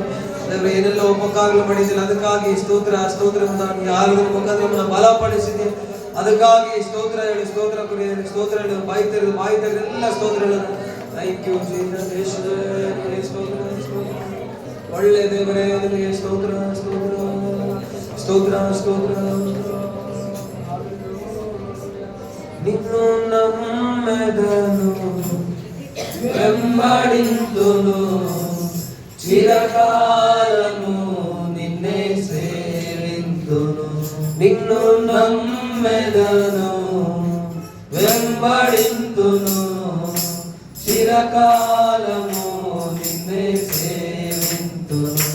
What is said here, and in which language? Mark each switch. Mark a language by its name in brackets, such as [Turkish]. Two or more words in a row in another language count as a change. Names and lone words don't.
[Kannada] ದೇವರೇ ಏನೆಲ್ಲ ಉಪಕಾರಗಳು ಮಾಡಿದ್ದಿಲ್ಲ ಅದಕ್ಕಾಗಿ ಸ್ತೋತ್ರ. ಸ್ತೋತ್ರವನ್ನು ಯಾರು ಮುಖಾಂತರ ನಮ್ಮನ್ನು ಬಲಪಡಿಸಿದೆ ಅದಕ್ಕಾಗಿ ಸ್ತೋತ್ರ ಹೇಳು ಸ್ತೋತ್ರ ಕೊಡಿ ಸ್ತೋತ್ರ ಹೇಳು. ಬಾಯಿ ತೆಗೆದು ಎಲ್ಲ ಸ್ತೋತ್ರ ಹೇಳು. [English] thank you Jesus. [Kannada] ಯೇಸುವೇ ನಿಮಗೆ ಸ್ತೋತ್ರ ಸ್ತೋತ್ರ. ಒಳ್ಳೆ ದೇವರೇ ನಿಮಗೆ ಸ್ತೋತ್ರ ಸ್ತೋತ್ರ ಸ್ತೋತ್ರ ಸ್ತೋತ್ರ. [Telugu] నిన్ను నమ్మెదను వెంబడింతును చిరకాలము నిన్నే సేవింతును. నిన్ను నమ్మెదను వెంబడింతును చిరకాలము నిన్నే సేవింతును.